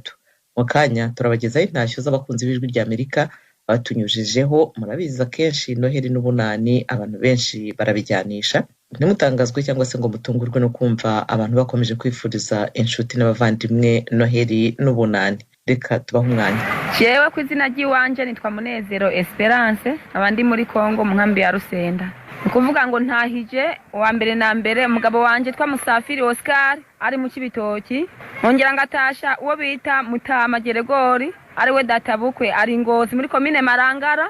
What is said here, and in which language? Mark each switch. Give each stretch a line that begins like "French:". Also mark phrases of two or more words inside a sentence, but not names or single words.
Rundi: Mu kanya turabagezaho intashyo z'abakunzi b'Ijwi ry'Amerika batunyujijeho. Murabiza kenshi Noheli n'ubunani abantu benshi barabijyanisha. Ntimutangazwe cyangwa se ngo mutungurwe no kumva abantu bakomeje kwifuriza inshuti n'abavandimwe Noheli n'ubunani. Reka tubaho umwanya. Jewe ku izina ry'iwanje nitwa Munezero Esperance, abandi muri Kongo mu nkambi ya Rusenda. Ukuvuga ngo ntahije uwa mbere na mbere umugabo wanje twa Musafiri Oscar ari mu Kibitoki. Nongera ngatasha uwo bita Mutama Geregori ari we databukwe ari Ngozi muri komine Marangara.